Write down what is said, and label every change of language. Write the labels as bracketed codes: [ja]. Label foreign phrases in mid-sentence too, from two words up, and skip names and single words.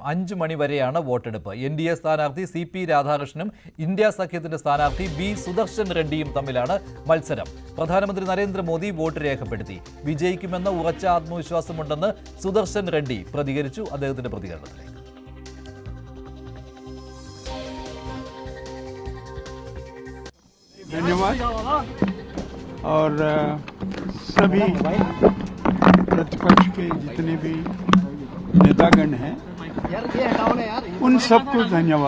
[ml] 5 മണി വരെയാണ് വോട്ടെടുപ്പ്. NDA സ്ഥാനാർത്ഥി CP രാധാകൃഷ്ണനും ഇന്ത്യ സഖ്യത്തിന്റെ സ്ഥാനാർത്ഥി B സുദർശൻ റെഡ്ഡിയും തമ്മിലാണ് മത്സരം. പ്രധാനമന്ത്രി നരേന്ദ്രമോദി വോട്ട് രേഖപ്പെടുത്തി. വിജയിക്കുമെന്ന ഉറച്ച ആത്മവിശ്വാസമുണ്ടെന്ന് സുദർശൻ റെഡ്ഡി പ്രതികരിച്ചു. അദ്ദേഹത്തിന്റെ പ്രതികരണത്തിലേക്ക്. [hi] धन्यवाद और सभी प्रतिपक्ष के जितने भी नेतागण हैं उन सबको धन्यवाद।